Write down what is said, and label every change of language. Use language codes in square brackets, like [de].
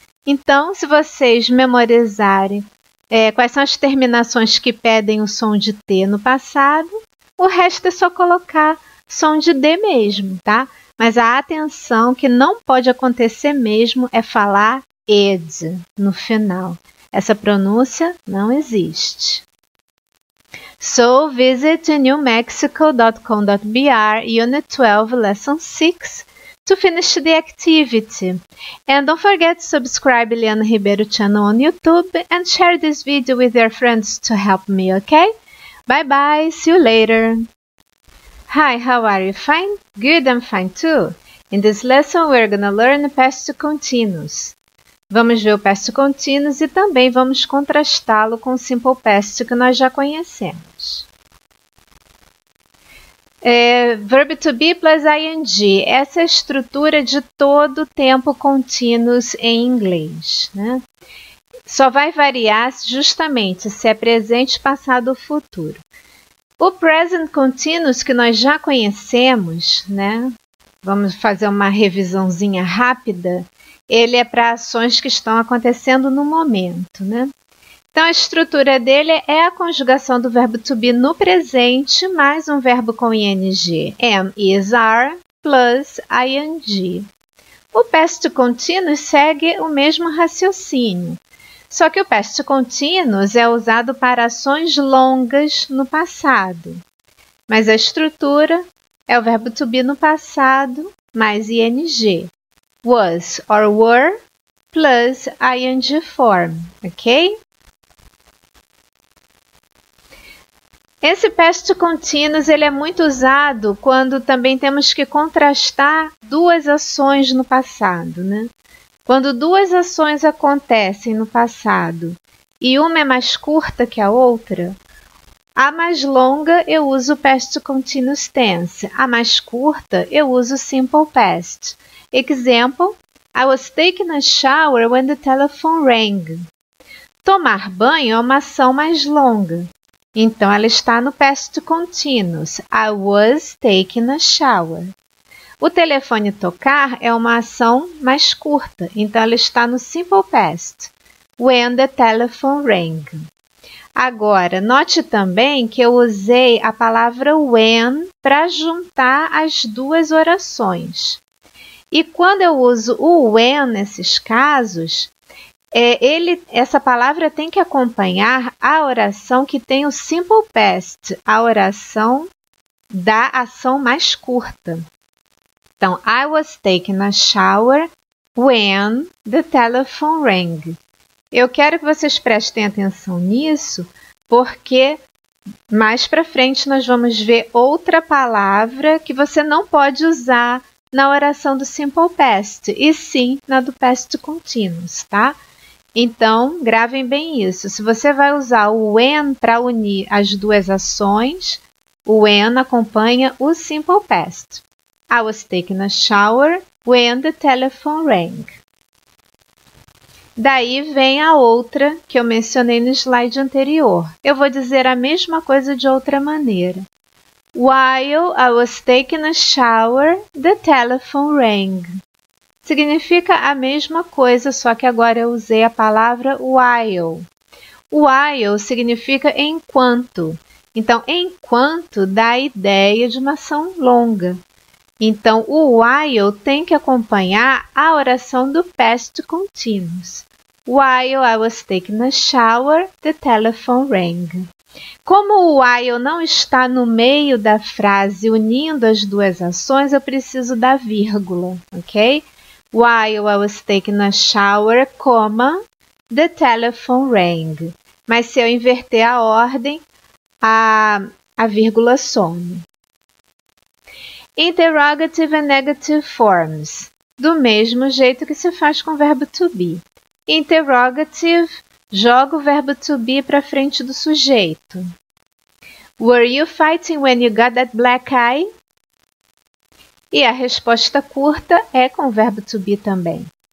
[pt] Então, se vocês memorizarem quais são as terminações que pedem o som de T no passado, O resto é só colocar som de D mesmo, tá? Mas a atenção que não pode acontecer mesmo é falar ed no final. Essa pronúncia não existe. [en] So, visit newmexico.com.br, Unit 12, Lesson 6, to finish the activity. And don't forget to subscribe Eliana Ribeiro channel on YouTube and share this video with your friends to help me, okay? Bye bye, see you later. Hi, how are you? Fine? Good, I'm fine too. In this lesson, we're gonna learn past continuous. [pt] Vamos ver o past continuous e também vamos contrastá-lo com o simple past que nós já conhecemos. [en] Verb to be plus ing. [pt] Essa é a estrutura de todo tempo continuous em inglês, né? Só vai variar justamente se é presente, passado ou futuro. O present continuous que nós já conhecemos, né? Vamos fazer uma revisãozinha rápida. Ele é para ações que estão acontecendo no momento, né? Então, a estrutura dele é a conjugação do verbo to be no presente, mais um verbo com ing, am, is, are, plus ing. O past continuous segue o mesmo raciocínio, só que o past continuous é usado para ações longas no passado. Mas a estrutura é o verbo to be no passado, mais ing. [en] Was or were plus ing form, ok? [pt] Esse past continuous ele é muito usado quando também temos que contrastar duas ações no passado, né? Quando duas ações acontecem no passado e uma é mais curta que a outra, a mais longa eu uso o past continuous tense, a mais curta eu uso o simple past. [en] Example, I was taking a shower when the telephone rang. [pt] Tomar banho é uma ação mais longa. Então, ela está no past continuous. [en] I was taking a shower. [pt] O telefone tocar é uma ação mais curta. Então, ela está no simple past. [en] When the telephone rang. [pt] Agora, note também que eu usei a palavra when para juntar as duas orações. E quando eu uso o when nesses casos, essa palavra tem que acompanhar a oração que tem o simple past, a oração da ação mais curta. [en] Então, I was taking a shower when the telephone rang. [pt] Eu quero que vocês prestem atenção nisso, porque mais para frente nós vamos ver outra palavra que você não pode usar na oração do simple past, e sim na do past continuous, tá? Então, gravem bem isso. Se você vai usar o when para unir as duas ações, o when acompanha o simple past. [en] I was taking a shower when the telephone rang. [pt] Daí vem a outra que eu mencionei no slide anterior. Eu vou dizer a mesma coisa de outra maneira. [en] While I was taking a shower, the telephone rang. [pt] Significa a mesma coisa, só que agora eu usei a palavra while. While significa enquanto. Então, enquanto dá a ideia de uma ação longa. Então, o while tem que acompanhar a oração do past continuous. [en] While I was taking a shower, the telephone rang. [pt] Como o while não está no meio da frase unindo as duas ações, eu preciso da vírgula, ok? [en] While I was taking a shower, the telephone rang. [pt] Mas se eu inverter a ordem, a vírgula some. [en] Interrogative and negative forms. [pt] Do mesmo jeito que se faz com o verbo to be. Interrogative, joga o verbo to be para frente do sujeito. [en] Were you fighting when you got that black eye? [pt] E a resposta curta é com o verbo to be também.